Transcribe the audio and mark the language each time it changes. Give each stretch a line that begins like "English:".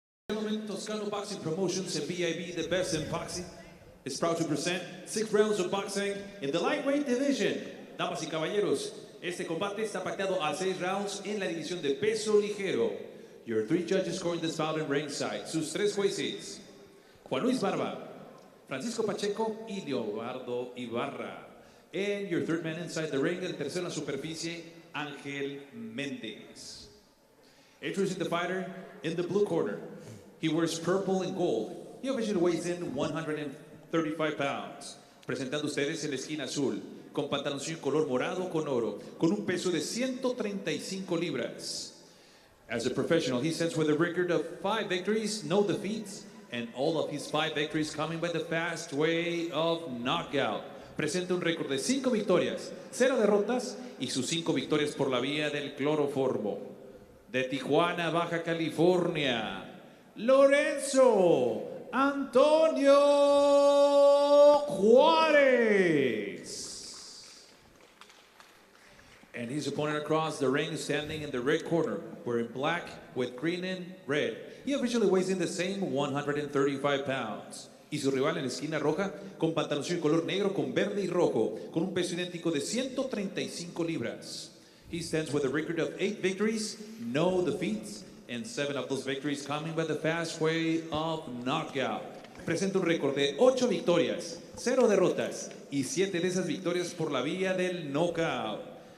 English: gentlemen, Toscano Boxing Promotions and BIB, the best in boxing, is proud to present 6 rounds of boxing in the lightweight division.
Spanish: Damas y caballeros, este combate está pactado a 6 rounds en la división de peso ligero.
English: Your 3 judges scoring this bout in ringside.
Spanish: Sus 3 jueces, Juan Luis Barba, Francisco Pacheco y Leobardo Ibarra.
English: And your 3rd man inside the ring,
Spanish: el tercero en la superficie,
English: Ángel Méndez. Introducing the fighter in the blue corner. He wears purple and gold. He officially weighs in 135 pounds.
Spanish: Presentando ustedes en la esquina azul, con pantaloncillo color morado con oro, con un peso de 135 libras.
English: As a professional, he stands with a record of 5 victories, no defeats, and all of his 5 victories coming by the fast way of knockout.
Spanish: Presenta un récord de 5 victorias, 0 derrotas y sus 5 victorias por la vía del cloroformo. De Tijuana, Baja California, Lorenzo Antonio Juarez.
English: And his opponent across the ring, standing in the red corner, wearing black with green and red. He officially weighs in the same 135 pounds.
Spanish: Y su rival en la esquina roja, con pantaloncillo color negro con verde y rojo, con un peso idéntico de 135 libras.
English: He stands with a record of 8 victories, no defeats, and 7 of those victories coming by the fast way of knockout.
Spanish: Presenta un récord de 8 victorias, 0 derrotas, y 7 de esas victorias por la vía del knockout.